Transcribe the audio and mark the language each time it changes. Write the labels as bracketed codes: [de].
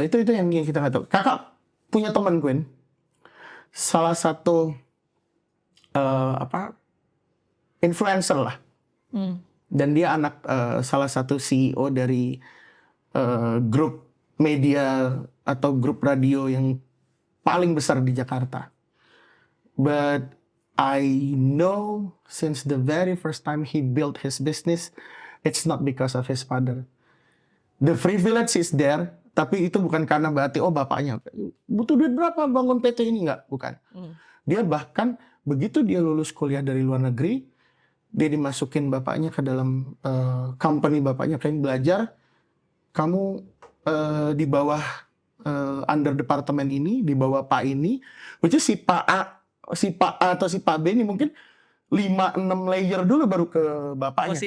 [id] Itu yang kita nggak tahu. Kakak punya teman, Gwen, salah satu influencer lah. Dan dia anak salah satu CEO dari grup media atau grup radio yang paling besar di Jakarta. [en] But I know since the very first time he built his business, it's not because of his father. The privilege is there, [id] tapi itu bukan karena berarti bapaknya butuh duit berapa bangun PT ini, nggak, bukan. Dia bahkan begitu dia lulus kuliah dari luar negeri, dia dimasukin bapaknya ke dalam company bapaknya, pengen belajar, kamu di bawah under departemen ini, di bawah Pak ini, [en] which is [id] si Pak A atau si Pak B ini mungkin 5-6 layer dulu baru ke bapaknya.